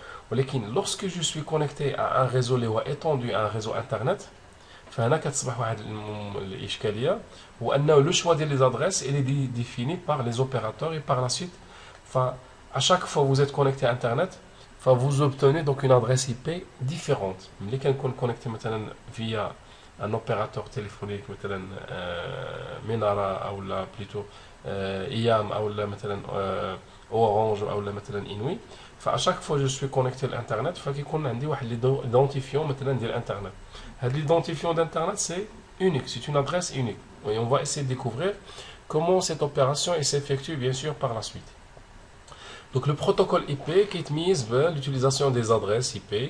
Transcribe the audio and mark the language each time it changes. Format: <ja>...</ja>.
<ar>ولكن</ar> <fr>lorsque je suis connecté à un réseau اللي هو étendu à un réseau internet,</fr> <ar>فهنا كتصبح واحد الاشكاليه هو انه لو شوا ديال لي ادريس</ar> <fr>il est défini par les opérateurs et par la suite à chaque fois vous êtes connecté à internet vous obtenez donc une adresse IP différente.</fr> <ar>ملي كنكون connecté مثلا via un opérateur téléphonique مثلا منارة او لا بليتو ايام او لا مثلا اورانج او لا مثلا انوي</ar> <fr>à chaque fois je suis connecté à l'internet</fr> <ar>فكيكون عندي واحد l'identifiant مثلا ديال الانترنت.</ar> <fr>L'identifiant d'internet c'est unique, c'est une adresse unique. Et on va essayer de découvrir comment cette opération s'effectue bien sûr par la suite. Donc le protocole IP qui utilise l'utilisation des adresses IP.</fr>